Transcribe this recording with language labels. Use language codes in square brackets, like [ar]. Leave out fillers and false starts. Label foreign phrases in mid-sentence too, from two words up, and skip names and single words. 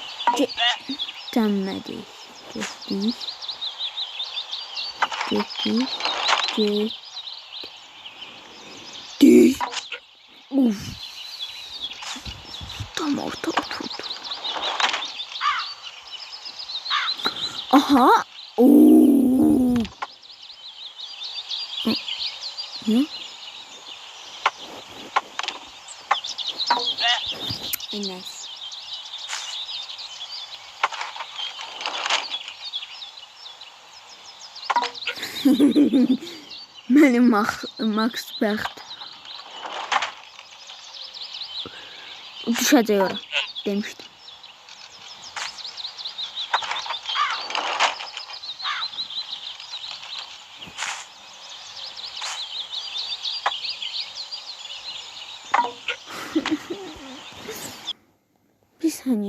[az] Dönmədik. Getdik. Getdik. Uf. Tam orta oturdu. Aha. [tr] Oo. Ne? [en] Nice. [tr] Benim Max Becht. [az] Düşəcək ora demişdim. [tr] Bir saniye.